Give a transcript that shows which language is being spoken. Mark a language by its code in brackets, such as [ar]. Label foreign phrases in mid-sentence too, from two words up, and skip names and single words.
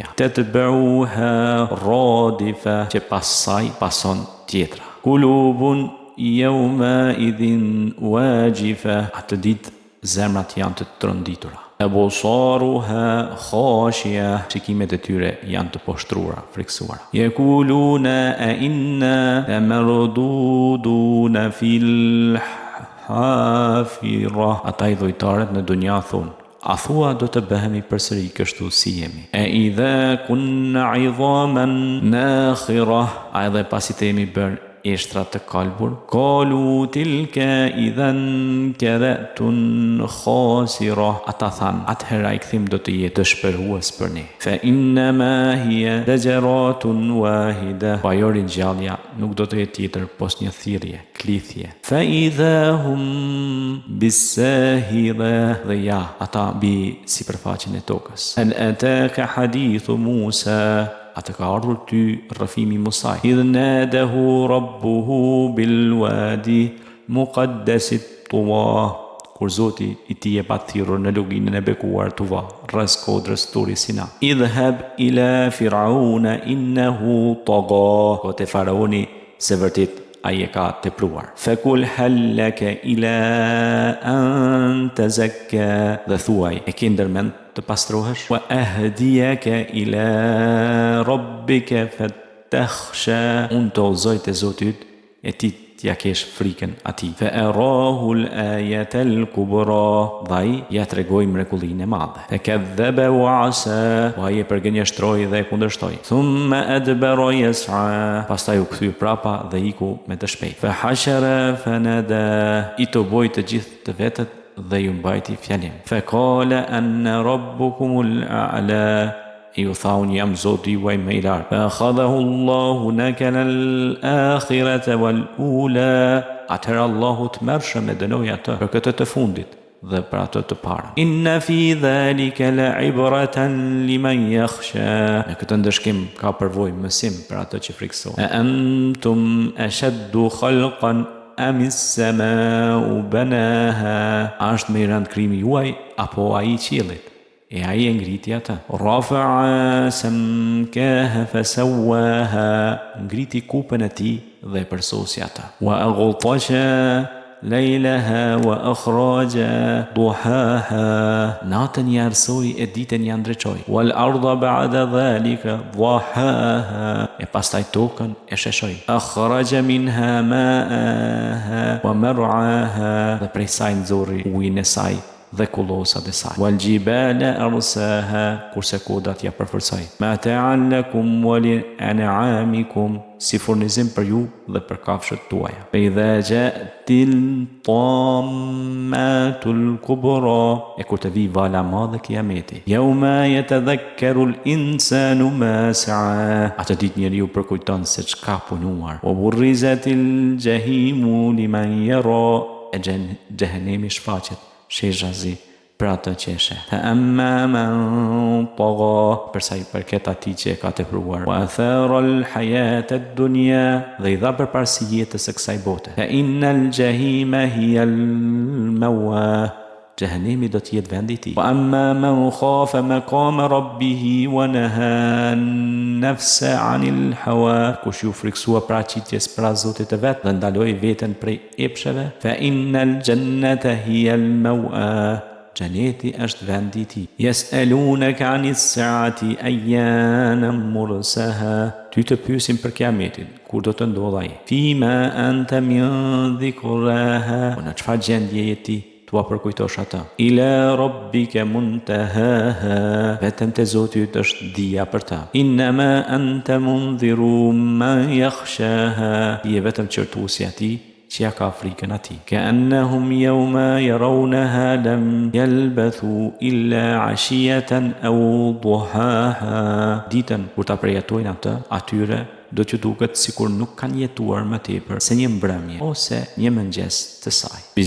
[ar] تتبعها الرادفة. [sq] Që pas saj pason tjetra. [ar] قلوب يومئذ واجفة. [sq] Atë ditë zemrat janë të tronditura. [ar] أبصارها خاشعة. [sq] Shikimet e tyre janë të poshtruara, friksuara. [ar] يقولون أإنا لمردودون في الحافرة. [sq] Ata i dhujtarët në dunja thonë, a thua do të bëhemi përsëri kështu si jemi? [ar] أإذا كنا عظاما نخرة. [sq] A edhe pasi të jemi bërë eshtra të kalbur? [ar] قالوا تلك إذا كرة خاسرة. [sq] Ata thanë, atëherë ai kthim do të jetë dëshpërues për ne. [ar] فإنما هي زجرة واحدة. [sq] Pa jo ringjallja nuk do të jetë tjetër pos një thirrje, klithje. [ar] فإذا هم بالساهرة. [sq] Dhe ja, ata mbi sipërfaqen e tokës. [ar] هل أتاك حديث موسى. [sq] Atë ka ardhur ty rrëfimi Musaj. [ar] إذ ناداه ربه بالواد المقدس طوى. [sq] Kur Zoti i tij e pa thirrur në luginën e bekuar Tuwa, rreth kodrës Turi Sina. [ar] اذهب إلى فرعون إنه طغى. [sq] Ko te faraoni se vërtet ai e ka tepruar. [ar] فقل هل لك إلى أن تزكى. [sq] Dhe thuaj, e ke ndërmend të pastrohesh? [ar] وأهديك إلى ربك فتخشى. [sq] Unë të udhëzoj te Zoti yt e ti t'ja kesh frikën atij. [ar] فأراه الآية الكبرى, [sq] dhai ja tregoi mrekullinë e madhe. [ar] فكذب وعصى, [sq] wa ai përgënjeshtroi dhe e kundërshtoi. [ar] ثم أدبر يسعى, [sq] pastaj u kthye prapa dhe iku me të shpejtë. [ar] فحشر فنادى, [sq] i toboi të gjithë të vetët dhe ju mbajti fjalim. [ar] فقال أنا ربكم الأعلى, [sq] ju tha unë jam Zoti juaj më i lartë. [ar] فأخذه الله نكال الآخرة والأولى, [sq] atëherë Allahu të mërshëm e dënoi atë për këtë të fundit dhe për atë të parën. [ar] إن في ذلك لعبرة لمن يخشى, [sq] në këtë ndëshkim ka përvojë mësim për atë që frikësohet. [ar] أأنتم أشد خلقا أم السماء بناها, [sq] është më i rëndë krimi juaj apo ai i qiellit? E ai e ngriti atë. [ar] رفع سمكها فسواها, [sq] ngriti kupën e tij dhe e përsosi atë. [ar] وأغطش ليلها وأخرج ضحاها, [sq] natën i arsoi e ditën i ndriçoi. [ar] والأرض بعد ذلك دحاها, [sq] e pastaj tokën e sheshoi. [ar] أخرج منها ماءها ومرعاها, [sq] dhe prej saj nxorri ujin e saj dhe kullosat e saj. [ar] والجبال أرساها, [sq] kurse kodat ja përforcoi. [ar] متاعا لكم ولأنعامكم, [sq] si furnizim për ju dhe për kafshët tuaja. [ar] فإذا جاءت الطامة الكبرى, [sq] e kur të vi vala madhe kiameti. [ar] يوم يتذكر الإنسان ما سعى, [sq] atë ditë njeriu përkujton se çka punuar. [ar] وبرزت الجحيم لمن يرى, [sq] e xhenemi shfaqet shezhazi për atë që e sheh. [ar] فأما من طغى, [sq] përsa i përket atij që e ka tepruar. [ar] وآثر الحياة الدنيا, [sq] dhe i dha përparësi jetës së kësaj bote. [ar] فإن الجحيم هي المأوى, [sq] xhenemi do të jetë vendi i tij. [ar] وأما من خاف مقام ربه ونهى النفس عن الهوى, [sq] kush ju friksua paraqitjes para Zotit të vet dhe ndaloi veten prej epsheve. [ar] فإن الجنة هي المأوى, [sq] xheneti është vendi i tij. [ar] يسألونك عن الساعة أيان مرساها, [sq] ty të pyesin për kiametin, kur do të ndodhë ai. [ar] فيم أنت من ذكراها, [sq] në çfarë gjendje je ti tua përkujtosh atë. [ar] إلى ربك منتهاها, [sq] vetëm te Zoti yt është dija për ta. [ar] إنما أنت منذر من يخشاها, [sq] je vetëm qërtuesi atij që ja ka frikën atij. [ar] كأنهم يوم يرونها لم يلبثوا إلا عشية أو ضحاها, [sq] ditën kur ta përjetojnë atë, atyre do t'ju duket sikur nuk kanë jetuar më tepër se një mbrëmje ose një mëngjes të saj.